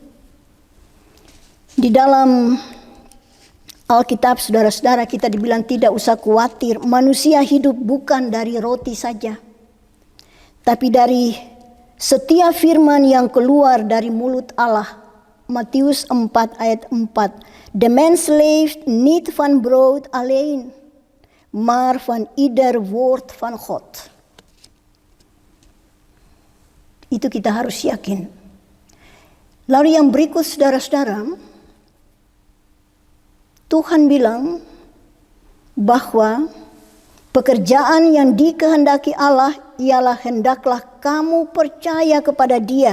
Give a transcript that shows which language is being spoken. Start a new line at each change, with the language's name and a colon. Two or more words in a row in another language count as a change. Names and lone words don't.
Indonesian: Di dalam Alkitab, saudara-saudara, kita dibilang tidak usah khawatir, manusia hidup bukan dari roti saja, tapi dari setiap firman yang keluar dari mulut Allah. Matius 4 ayat 4.
Dutch: De mens leeft niet van brood alleen, maar van ieder woord van God.
Indonesian: Itu kita harus yakin. Lalu yang berikut, saudara-saudara, Tuhan bilang bahwa pekerjaan yang dikehendaki Allah ialah hendaklah kamu percaya kepada Dia.